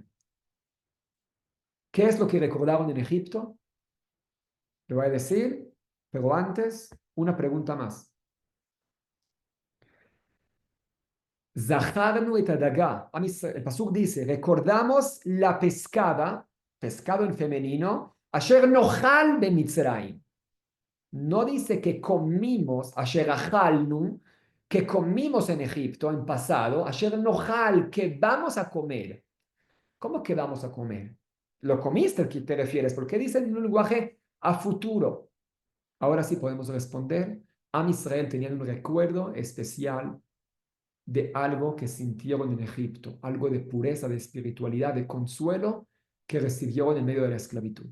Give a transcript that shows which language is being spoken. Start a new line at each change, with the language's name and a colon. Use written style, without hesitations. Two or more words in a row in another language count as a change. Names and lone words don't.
Spanish: ¿Qué es lo que recordaron en Egipto? Le voy a decir, pero antes, una pregunta más.
Hebrew: זכרנו את הדגה.
Spanish: El pasuk dice, recordamos la pescada, pescado en femenino,
Hebrew: אשר נאכל במצרים.
Spanish: No dice que comimos,
Hebrew: אשר אכלנו,
Spanish: que comimos en Egipto en pasado,
Hebrew: אשר נאכל,
Spanish: que vamos a comer. ¿Cómo que vamos a comer? ¿Lo comiste? ¿A qué te refieres? Porque dice en un lenguaje a futuro. Ahora sí podemos responder. Am Israel tenían un recuerdo especial de algo que sintieron en Egipto, algo de pureza, de espiritualidad, de consuelo que recibieron en medio de la esclavitud.